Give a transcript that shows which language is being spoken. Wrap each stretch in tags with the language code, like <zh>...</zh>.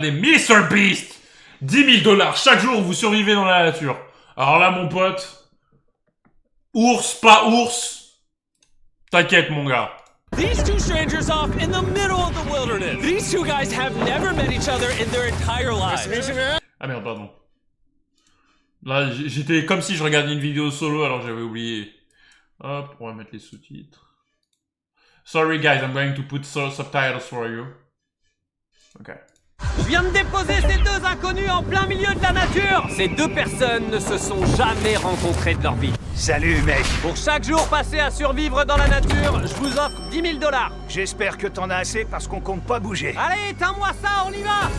<fr>Des Mr Beast 10 000 $ chaque jour vous survivez dans la nature. Alors là mon pote, ours, pas ours, t'inquiète mon gars.</fr> <en>These two strangers off in the middle of the wilderness. These two guys have never met each other in their entire lives.</en> <fr>Ah merde, pardon. Là j'étais comme si je regardais une vidéo solo alors j'avais oublié. Hop, on va mettre les sous-titres.</fr> <en>Sorry guys, I'm going to put subtitles for you.</en> <fr>Ok. Je viens de déposer ces deux inconnus en plein milieu de la nature. Ces deux personnes ne se sont jamais rencontrées de leur vie. Salut mec. Pour chaque jour passé à survivre dans la nature, je vous offre 10 000 $. J'espère que t'en as assez parce qu'on compte pas bouger. Allez, éteins-moi ça, on y va.</fr>